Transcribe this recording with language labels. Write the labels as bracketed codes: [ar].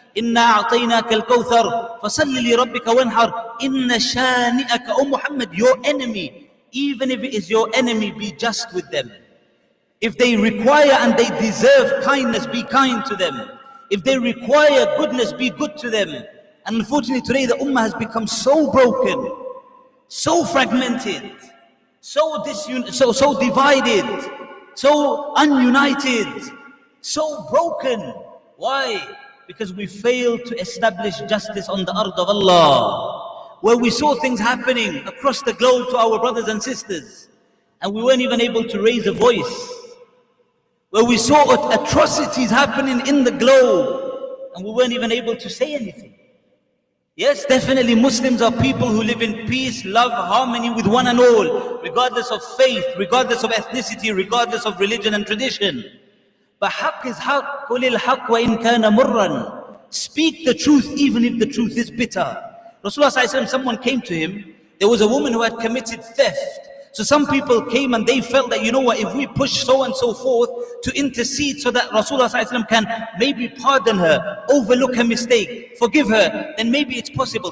[ar] إِنَّا أَعْطَيْنَاكَ الْكَوْثَرَ فَصَلِّ لِرَبِّكَ وَانْحَرْ إِنَّ شَانِئَكَ. [en] O Muhammad, your enemy, Even if it is your enemy, be just with them. If they require and they deserve kindness, be kind to them. If they require goodness, be good to them. And unfortunately today the ummah has become so broken, so fragmented, so divided, so ununited, so broken. Why? Because we failed to establish justice on the ard of Allah, where we saw things happening across the globe to our brothers and sisters, and we weren't even able to raise a voice. Where we saw atrocities happening in the globe, and we weren't even able to say anything. Yes, definitely Muslims are people who live in peace, love, harmony with one and all, regardless of faith, regardless of ethnicity, regardless of religion and tradition. But haqq is haqq, [ar] قُلِ الْحَقِّ وَإِنْ كَانَ مُرًّا. [en] Speak the truth even if the truth is bitter. Rasulullah ﷺ, someone came to him, there was a woman who had committed theft. So some people came and they felt that, you know what, if we push so and so forth to intercede so that Rasulullah ﷺ can maybe pardon her, overlook her mistake, forgive her, then maybe it's possible.